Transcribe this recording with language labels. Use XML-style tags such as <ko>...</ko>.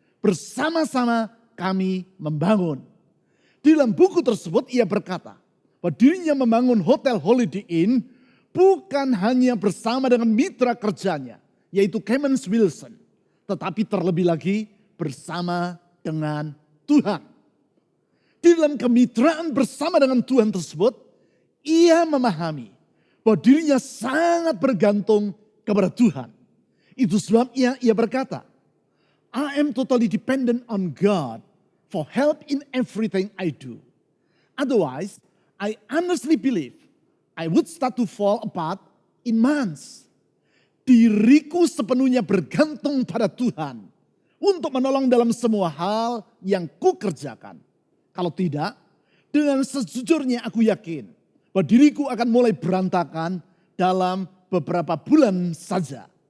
<id>Bersama-sama kami membangun. Di dalam buku tersebut ia berkata bahwa dirinya membangun hotel Holiday Inn bukan hanya bersama dengan mitra kerjanya, yaitu Clemens Wilson, tetapi terlebih lagi bersama dengan Tuhan. Di dalam kemitraan bersama dengan Tuhan tersebut, ia memahami bahwa dirinya sangat bergantung kepada Tuhan. Itu sebabnya ia berkata,</id> <en>I am totally dependent on God for help in everything I do. Otherwise, I honestly believe I would start to fall apart in months.</en> <id>Diriku sepenuhnya bergantung pada Tuhan untuk menolong dalam semua hal yang kukerjakan. Kalau tidak, dengan sejujurnya aku yakin bahwa diriku akan mulai berantakan dalam beberapa bulan saja.</id>